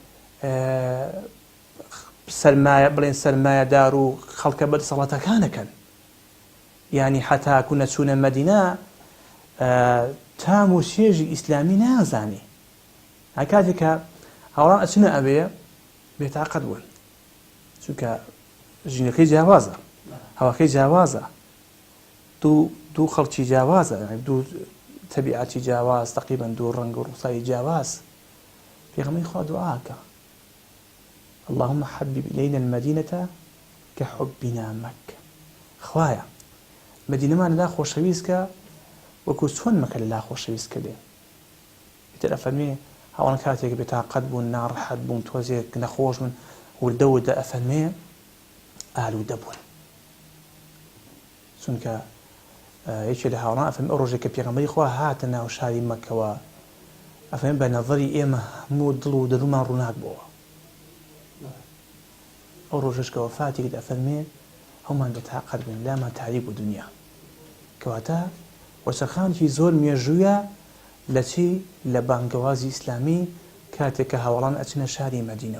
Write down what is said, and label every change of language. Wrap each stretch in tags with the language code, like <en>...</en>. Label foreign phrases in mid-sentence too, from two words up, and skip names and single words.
<ckb>سەرمایە بڵێن سەرمایەدار و خەڵکە بەدەسەڵاتەکانەکەن یعنی حەتاکو نەچوونە مەدینە تام و شێژی ئیسلامی نازانی کاتێک کە هاوڕان ئەچنە ئەوێ بێتاقەت بوون چونکە ژینەکەی جیاوازە هەواکەی جیاوازە دوو خەڵکی جیاوازە دوو تەبیعەتی جیاواز تقریبا دوو ڕەنگ و ڕووسایی جیاواز پێغەمبەری خوا دوعاکە</ckb> <ar>اللهم حبب إلينا المدينة كحبنا مكة</ar> <ckb>خوايا مدينة ما لا خوشويسكا وەکو چۆن مەکە لە لا خۆشەویست کردێ ئیتر ئەفەرمێ هەواڵ کاتێک بێتاقەت بوون ناڕەحەت بوون تۆزێک نەخۆش بوون وردە وردە ئەفەرمێ ئالوودە بوون چونکە یەکێ لە هاوڕان ئەفەرمێ ئەو ڕۆژێک کە پێغەمبەری خوا هاتە ناو شاری مەکەوە ئەفەرمێ بە نەظەری ئێمە هەموو دڵ و دەرومان ڕووناک بووە ئەو ڕۆژەش کە وەفاتی کرد ئەفەرمێ هەومان بێتاقەت بوون لامان تاریک بوو دنیا کەواتە وەچەرخانێکی زۆر مێژوویە لە چی لە بانگەوازی ئیسلامی کاتێک کە هاوڵان ئەچنە شاری مەدینەوە.</ckb>